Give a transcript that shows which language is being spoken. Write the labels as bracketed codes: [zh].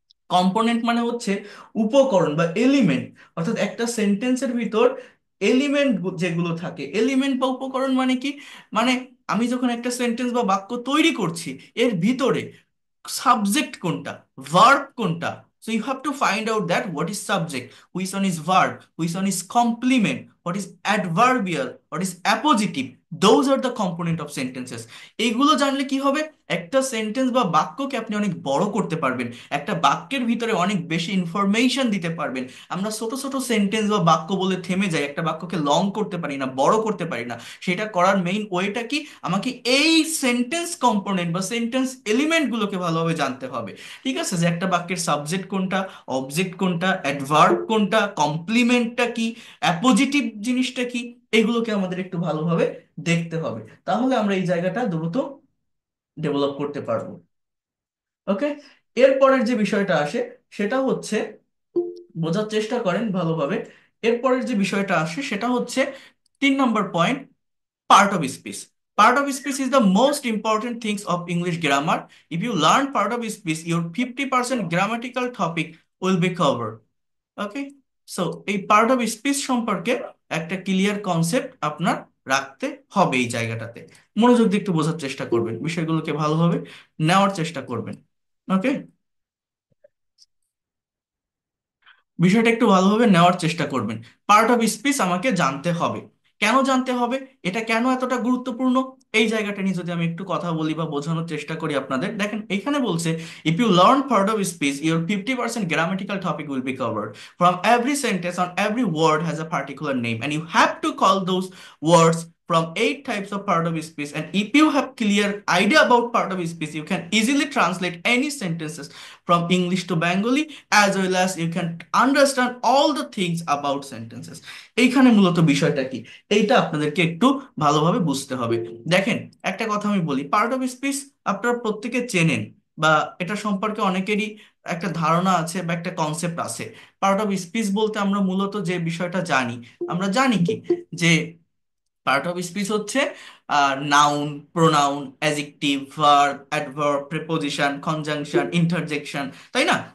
[bn] Component মানে হচ্ছে উপকরণ বা এলিমেন্ট, অর্থাৎ একটা সেন্টেন্সের ভিতর এলিমেন্ট যেগুলো থাকে, এলিমেন্ট বা উপকরণ মানে কি, মানে আমি যখন একটা সেন্টেন্স বা বাক্য তৈরি করছি, এর ভিতরে সাবজেক্ট কোনটা, ভার্ব কোনটা। [en] So you have to find out that what is subject, which one is verb, which one is complement, what is adverbial, what is appositive. Those are the component of sentences. [bn] এইগুলো জানলে কি হবে, একটা sentence বা বাক্যকে আপনি অনেক বড় করতে পারবেন, একটা বাক্যের ভিতরে অনেক বেশি ইনফরমেশন দিতে পারবেন। আমরা ছোট ছোট সেন্টেন্স বা বাক্য বলে থেমে যাই, একটা বাক্যকে লং করতে পারি না, বড় করতে পারি না। সেটা করার মেইন ওয়েটা কি, আমাকে এই সেন্টেন্স কম্পোনেন্ট বা সেন্টেন্স এলিমেন্ট গুলোকে ভালোভাবে জানতে হবে। ঠিক আছে, যে একটা বাক্যের সাবজেক্ট কোনটা, অবজেক্ট কোনটা, অ্যাডভার্ব কোনটা, কমপ্লিমেন্টটা কি, অ্যাপোজিটিভ জিনিসটা কি, এগুলোকে আমাদের একটু ভালোভাবে দেখতে হবে। তাহলে আমরা এই জায়গাটা দ্রুত ডেভেলপ করতে পারবো। ওকে, এরপরের যে বিষয়টা আসে সেটা হচ্ছে, বোঝার চেষ্টা করেন ভালোভাবে, এরপরের যে বিষয়টা আসে সেটা হচ্ছে 3 নম্বর point, part of speech. [en] Part of speech is the most important things of English grammar. If you learn part of speech, your 50% grammatical topic will be covered. Okay? [bn] So, এই part of speech সম্পর্কে একটা clear concept আপনার রাখতে হবে এই জায়গাটাতে। মনোযোগ দিয়ে একটু বোঝার চেষ্টা করবেন, বিষয়গুলোকে ভালোভাবে নেওয়ার চেষ্টা করবেন। ওকে, বিষয়টা একটু ভালোভাবে নেওয়ার চেষ্টা করবেন। পার্ট অফ স্পিচ আমাকে জানতে হবে। কেন জানতে হবে, এটা কেন এতটা গুরুত্বপূর্ণ, এই জায়গাটা নিয়ে যদি আমি একটু কথা বলি বা বোঝানোর চেষ্টা করি আপনাদের, দেখেন এখানে বলছে, [en] If you learn part of speech your 50% grammatical topic will be covered. From every sentence on every word has a particular name and you have to call those words from 8 types of part of speech. And if you have clear idea about part of speech, you can easily translate any sentences from English to Bengali, as well as you can understand all the things about sentences. [bn] এইখানে মূলত বিষয়টা কি, এইটা আপনাদেরকে একটু ভালোভাবে বুঝতে হবে। দেখেন, একটা কথা আমি বলি, পার্ট অফ স্পিচ আপনারা প্রত্যেকে চেনেন, বা এটা সম্পর্কে অনেকেরই একটা ধারণা আছে বা একটা কনসেপ্ট আছে। পার্ট অফ স্পিচ বলতে আমরা মূলত যে বিষয়টা জানি, আমরা জানি কি, যে পার্ট অফ স্পিচ হচ্ছে noun, pronoun, adjective, verb, adverb, preposition, conjunction, interjection, তাই না?